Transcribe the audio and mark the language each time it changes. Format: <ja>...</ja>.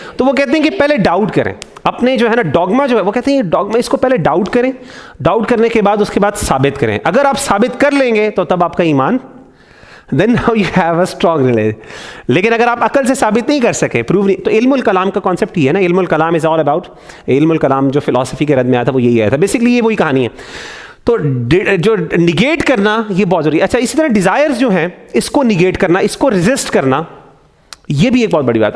<ur>تو وہ کہتے ہیں کہ پہلے ڈاؤٹ کریں اپنے جو ہے نا ڈوگما جو ہے، وہ کہتے ہیں یہ ڈوگما، اس کو پہلے ڈاؤٹ کریں، ڈاؤٹ کرنے کے بعد اس کے بعد ثابت کریں. اگر آپ ثابت کر لیں گے تو تب آپ کا ایمان</ur> <en>then now you have a strong relation.</en> <ur>لیکن اگر آپ عقل سے ثابت نہیں کر سکے, پروو نہیں, تو علم الکلام کا کانسیپٹ یہ ہے نا, علم الکلام</ur> <en>is all about,</en> <ur>علم الکلام جو فلاسفی کے رد میں آیا تھا وہ یہی آیا تھا, بیسکلی یہ وہی کہانی ہے. تو جو نگیٹ کرنا یہ بہت ضروری ہے. اچھا اسی طرح ڈیزائرز جو ہیں اس کو نگیٹ کرنا, اس کو ریزسٹ کرنا, یہ بھی ایک بہت بڑی بات.</ur>